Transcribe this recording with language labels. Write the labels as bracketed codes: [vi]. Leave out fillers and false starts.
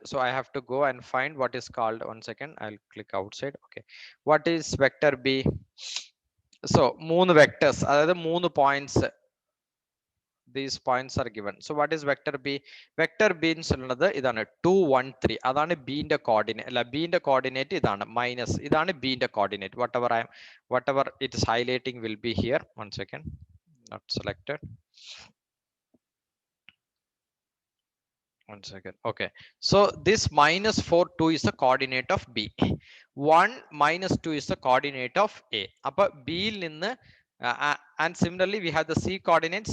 [en] So I have to go and find what is called. 1 second. I'll click outside. Okay. What is vector B? So മൂന്ന് vectors, [ml] അതായത് മൂന്ന് [en] points, these points are given. So what is vector B? [ml] Vector B എന്നുള്ളത് ഇതാണ് 2 1 3. അതാണ് B ന്റെ coordinate. അല്ല, B ന്റെ coordinate ഇതാണ് മൈനസ്, ഇതാണ് B ന്റെ coordinate. [en] whatever it is highlighting will be here. 1 second. Not selected. 1 second. Okay. So this minus 4 2 is the coordinate of B. 1 minus 2 is the coordinate of A. [ml] Appa B il ninnu [en] and similarly we have the C coordinates.